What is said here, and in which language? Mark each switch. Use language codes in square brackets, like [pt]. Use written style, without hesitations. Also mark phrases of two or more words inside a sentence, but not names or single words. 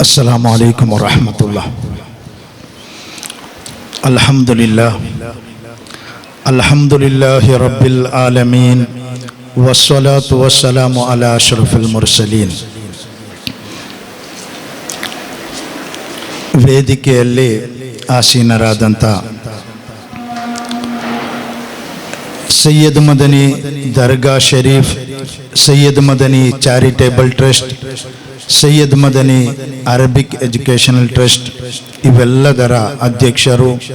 [ar] السلام عليكم ورحمة الله. الحمد لله رب العالمين والصلاة والسلام على أشرف المرسلين. [kn] ವೇದಿಕೆಯಲ್ಲಿ ಆಸೀನರಾದಂಥ ಸೈಯದ್ ಮದನಿ ದರ್ಗಾ ಶರೀಫ್, ಸೈಯದ್ ಮದನಿ ಚಾರಿಟೇಬಲ್ ಟ್ರಸ್ಟ್, ಸೈಯದ್ ಮದನಿ ಅರಬಿಕ್ ಎಜುಕೇಷನಲ್ ಟ್ರಸ್ಟ್ ಇವೆಲ್ಲದರ ಅಧ್ಯಕ್ಷರು,